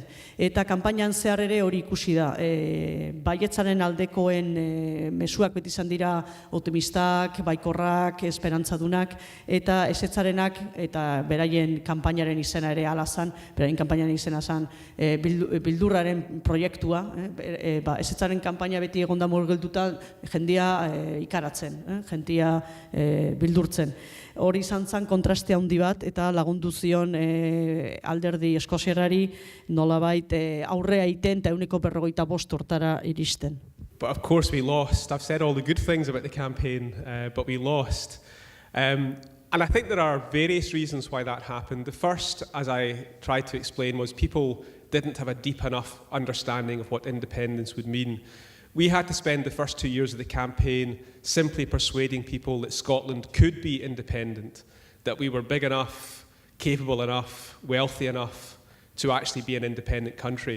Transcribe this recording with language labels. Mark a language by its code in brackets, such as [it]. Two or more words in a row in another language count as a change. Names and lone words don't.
[eu] Eta kanpainan zehar ere hori ikusi da, baietzaren aldekoen mezuak beti izan dira optimistak, baikorrak, esperantzadunak, eta ezetzarenak, eta beraien kanpainaren izena ere alazan, beraien kanpainaren izena zan bildurraren proiektua, ezetzaren kanpaina beti egonda gelduta jendia ikaratzen, jendia bildurtzen. Hori izan zen kontraste handi bat eta lagundu zion alderdi eskoziarrari nolabait aurrea iten eta 45 hortara iristen. [en] But of course we lost. I've said all the good things about the campaign, but we lost. And I think there are various reasons why that happened. The first, as I tried to explain, was people didn't have a deep enough understanding of what independence would mean. We had to spend the first 2 years of the campaign simply persuading people that Scotland could be independent, that we were big enough, capable enough, wealthy enough to actually be an independent country.